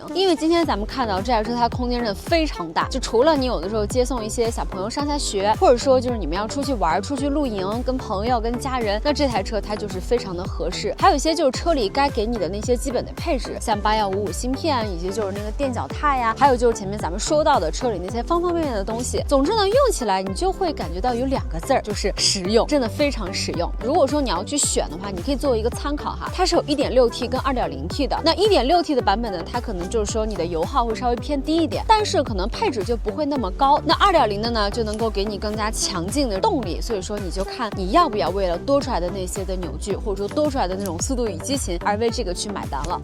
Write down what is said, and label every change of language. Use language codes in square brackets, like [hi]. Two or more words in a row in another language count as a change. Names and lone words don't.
[zh] 因為今天咱們看到這台車，它空間真的非常大，就除了你有的時候接送一些小朋友上下學，或者說就是你們要出去玩、出去露營，跟朋友、跟家人，那这台車它就是非常的合適。還有一些就是車裡該給你的那些基本的配置，像8155芯片，以及就是那個墊腳踏呀，還有就是前面咱們說到的車裡那些方方面面的東西。總之呢，用起來你就會感覺到有2個字兒，就是實用，真的非常實用。如果說你要去選的話，你可以作為一個參考哈，它是有 1.6T 跟 2.0T 的。那 1.6T 的版本呢，它可能就是說你的油耗會稍微偏低一點，但是可能配置就不會那麼高。那 2.0 的呢，就能夠給你更加強勁的動力，所以說你就看你要不要為了多出來的那些的扭矩，或者說多出來的那種速度與激情而為這個去買單了。